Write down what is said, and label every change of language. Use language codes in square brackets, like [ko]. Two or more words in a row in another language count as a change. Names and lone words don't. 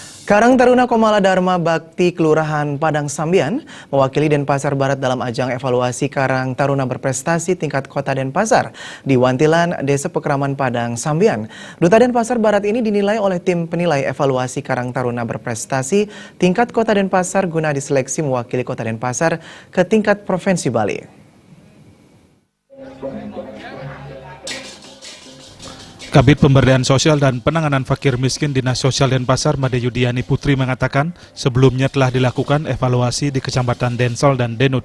[id] Karang Taruna Komala Dharma Bakti Kelurahan Padang Sambian mewakili Denpasar Barat dalam ajang evaluasi Karang Taruna berprestasi tingkat Kota Denpasar di Wantilan, Desa Pekraman Padang Sambian. Duta Denpasar Barat ini dinilai oleh tim penilai evaluasi Karang Taruna berprestasi tingkat Kota Denpasar guna diseleksi mewakili Kota Denpasar ke tingkat Provinsi Bali. Kabid Pemberdayaan Sosial dan Penanganan Fakir Miskin Dinas Sosial Denpasar Made Yudiani Putri mengatakan sebelumnya telah dilakukan evaluasi di Kecamatan Densol dan Denut.